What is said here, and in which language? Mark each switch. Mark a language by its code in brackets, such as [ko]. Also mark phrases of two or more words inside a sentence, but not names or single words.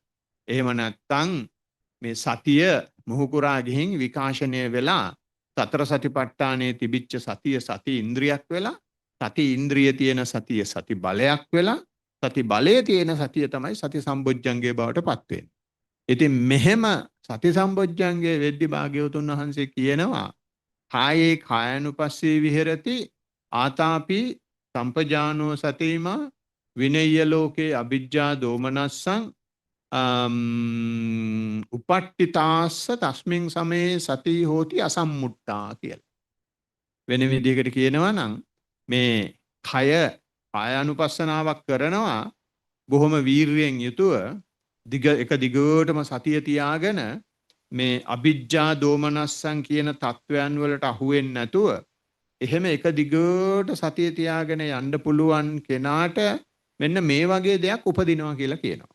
[si] එහෙම නැත්නම් මේ සතිය මුහුකුරා ගිහින් විකාශනය වෙලා සතර සතිපට්ඨානයේ තිබිච්ච සතිය සති ඉන්ද්‍රියක් වෙලා සති ඉන්ද්‍රිය තියෙන සතිය සති බලයක් වෙලා සති බලයේ තියෙන සතිය තමයි සති සම්බොජ්ජංගයේ බවට පත් වෙන්නේ. ඉතින් මෙහෙම සති සම්බොජ්ජංගයේ වෙද්දි භාග්‍යවතුන් වහන්සේ කියනවා [pi] කායේ කායනුපස්සී විහෙරති ආතාපි සම්පජානෝ සතිමා විනය්‍ය ලෝකේ අවිජ්ජා දෝමනස්සං උපට්ඨිතාස්ස තස්මින් සමේ සති හෝති අසම්මුට්ටා [si] කියලා. වෙන විදිහකට කියනවා නම් මේ කායානුපස්සනාවක් කරනවා බොහොම වීරියෙන් යුතුව එක දිගටම සතිය තියාගෙන මේ [pi] අවිජ්ජා දෝමනස්සං [si] කියන තත්වයන් වලට අහු වෙන්නේ නැතුව එහෙම එක දිගට සතිය තියාගෙන යන්න පුළුවන් කෙනාට මෙන්න මේ වගේ දෙයක් උපදිනවා කියලා කියනවා.